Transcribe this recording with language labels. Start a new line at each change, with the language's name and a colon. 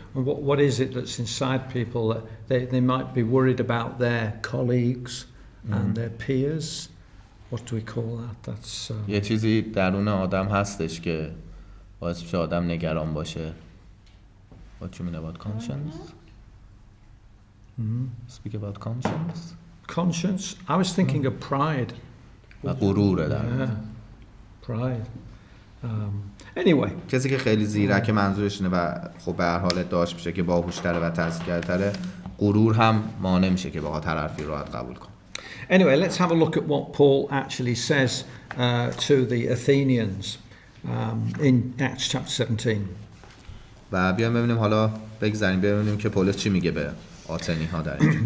English: What is it that's inside people that they might be worried about their colleagues and their peers? What do we call that? That's
Persian: یه چیزی درون آدم هستش که باعث میشه آدم نگران باشه.
English: What you mean about conscience? Speak about conscience. Conscience. I was thinking of pride.
Persian: و غروره در
English: Pride. Anyway.
Persian: کسی که خیلی زیرک منظورش اینه و خب به هر حال داشت میشه که باهوش‌تره و تحصیل‌گرتره، غرور هم مانع میشه که بخواد حرفی راحت قبول کنه.
English: Anyway, let's have a look at what Paul actually says to the Athenians in Acts chapter 17.
Persian: و بیایم ببینیم حالا بگذاریم ببینیم که پولس چی میگه به آتنی ها در اینجا.